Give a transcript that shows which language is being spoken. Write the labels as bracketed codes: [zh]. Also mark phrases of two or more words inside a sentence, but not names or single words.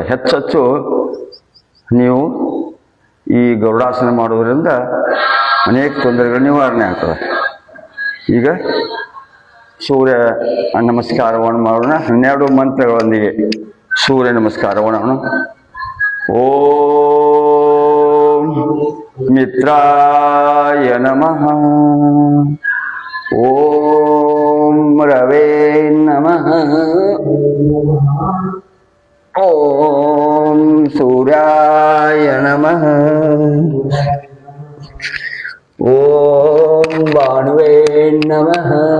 [kn] ಹೆಚ್ಚು ನೀವು ಈ ಗರುಡಾಸನ ಮಾಡೋದ್ರಿಂದ ಅನೇಕ ತೊಂದರೆಗಳು ನಿವಾರಣೆ ಆಗ್ತದೆ. ಈಗ ಸೂರ್ಯ ನಮಸ್ಕಾರವನ್ನು ಮಾಡೋಣ. 12 ಮಂತ್ರಗಳೊಂದಿಗೆ ಸೂರ್ಯ ನಮಸ್ಕಾರವನ್ನು. [sa] ಓಂ ಮಿತ್ರಾಯ ನಮಃ, ಓಂ ರವೇ ನಮಃ, ಓಂ ಸೂರ್ಯಾಯ ನಮಃ, ಓಂ ಭಾನುವೇ ನಮಃ,